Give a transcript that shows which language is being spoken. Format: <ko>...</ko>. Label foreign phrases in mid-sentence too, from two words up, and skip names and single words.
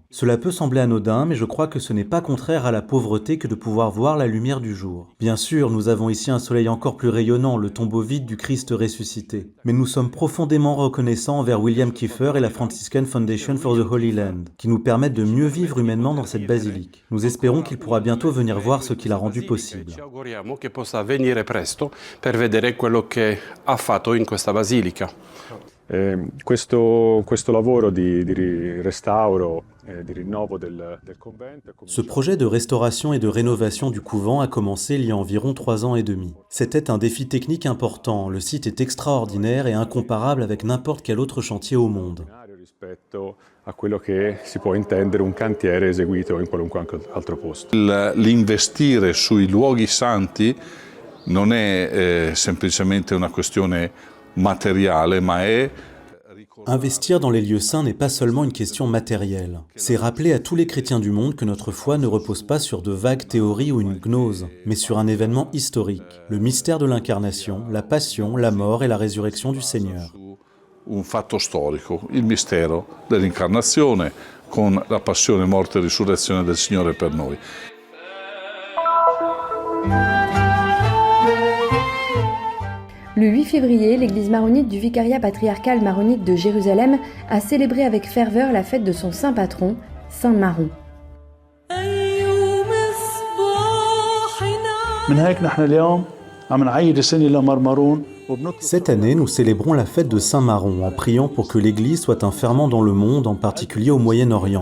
<fr>Cela peut sembler anodin, mais je crois que ce n'est pas contraire à la pauvreté que de pouvoir voir la lumière du jour. Bien sûr, nous avons ici un soleil encore plus rayonnant, le tombeau vide du Christ ressuscité. Mais nous sommes profondément reconnaissants envers William Kieffer et la Franciscan Foundation for the Holy Land, qui nous permettent de mieux vivre humainement dans cette basilique. Nous espérons qu'il pourra bientôt venir voir ce qu'il a rendu possible.</fr> <it>Ci auguriamo che possa venire presto per vedere quello che ha fatto in questa basilica. Questo lavoro di restauro di rinnovo del convento.</it> <fr>Ce projet de restauration et de rénovation du couvent a commencé il y a environ 3 ans et demi. C'était un défi technique important. Le site est extraordinaire et incomparable avec n'importe quel autre chantier au monde.</fr> <it>Rispetto a quello che si può intendere un cantiere eseguito in qualunque altro posto. L'investire sui luoghi santi non è semplicemente una questione materiale, ma è</it> <fr>Investir dans les lieux saints n'est pas seulement une question matérielle. C'est rappeler à tous les chrétiens du monde que notre foi ne repose pas sur de vagues théories ou une gnose, mais sur un événement historique, le mystère de l'incarnation, la passion, la mort et la résurrection du Seigneur.</fr> <it>Un fatto storico, il mistero dell'incarnazione con la passione, morte e risurrezione del Signore per noi.</it> <fr>Le 8 février, l'église maronite du vicariat patriarcal maronite de Jérusalem a célébré avec ferveur la fête de son saint patron, Saint Maron. Cette année, nous célébrons la fête de Saint Maron en priant pour que l'Église soit un ferment dans le monde, en particulier au Moyen-Orient.</fr>